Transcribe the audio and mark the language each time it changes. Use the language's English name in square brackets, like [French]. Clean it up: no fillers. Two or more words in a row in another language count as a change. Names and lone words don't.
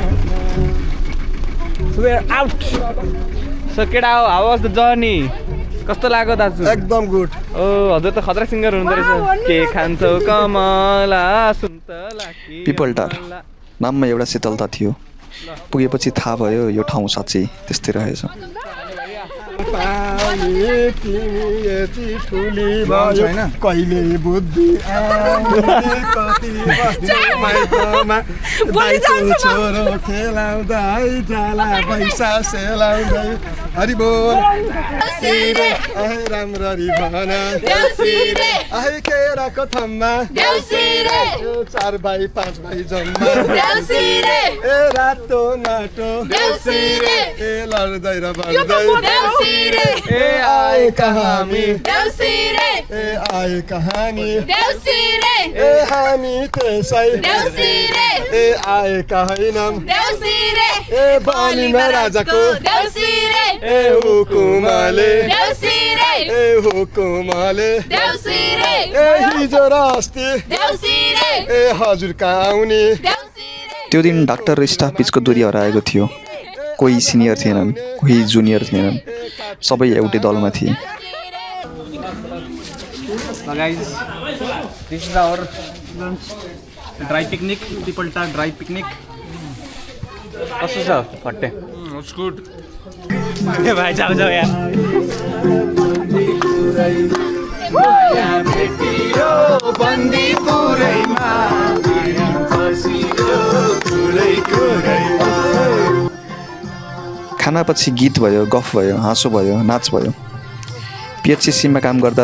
[English] So we are out. So [Nepali] केटा हो [English] how was the journey? [Nepali] कस्तो लाग्यो दाजु? एकदम गुड ओ हजुर त खतरा सिङ्गर हुनुहुँदो रहेछ के खान्छौ कमला सुन्तला के पिपल टार नाममा एउटा शीतलता थियो पुगेपछि थाहा भयो यो ठाउँ साँच्चै त्यस्तै रहेछ कहिले बुद्धि छोरो खेलाउँदै जाला पैसा सेलाउँदै हरि बोल राम्ररी भन आए केराको थम्मा 4 भाइ 5 भाइ जम्मा ए रातो नाटो ए लड्दै र बढ्दै ए आए कहानी ए आए कहानी ए हामी त्यसै ए आए कहैनम ए बलिमा राजाको ए हुकुमले ए हुकुमले ए हिजो र अस्ति ए हजुर कहाँ आउने त्यो दिन डाक्टर र स्टाफ बिचको दूरी हराएको थियो कोही सिनियर थिएनन् कोही जुनियर थिएनन् सबै एउटै दलमा थिए [English] guys, this is our dry picnic, People Tower dry picnic. [Nepali] कस्तो छ फट्टे? [English] It's good. [Nepali] ए भाइ जाऊ जाऊ यार खानापछि गीत भयो गफ भयो हाँसो भयो नाच भयो पिएचसिसीमा काम गर्दा